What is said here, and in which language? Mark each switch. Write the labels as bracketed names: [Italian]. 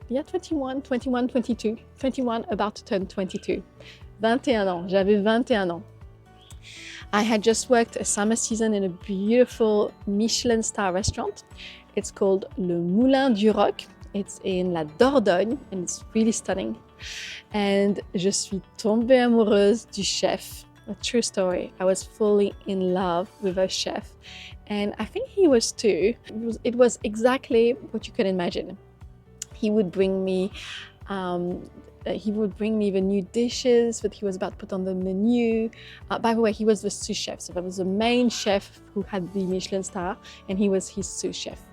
[English] Yeah, 21, 22. 21, about to turn 22. [French] 21 ans. J'avais 21 ans. [English] I had just worked a summer season in a beautiful Michelin star restaurant. It's called Le Moulin du Roc. It's in La Dordogne and it's really stunning. [French] And je suis tombée amoureuse du chef. [English] A true story. I was fully in love with a chef, and I think he was too. It was exactly what you could imagine. He would bring me the new dishes that he was about to put on the menu. By the way, he was the sous chef, so that was the main chef who had the Michelin star, and he was his sous chef.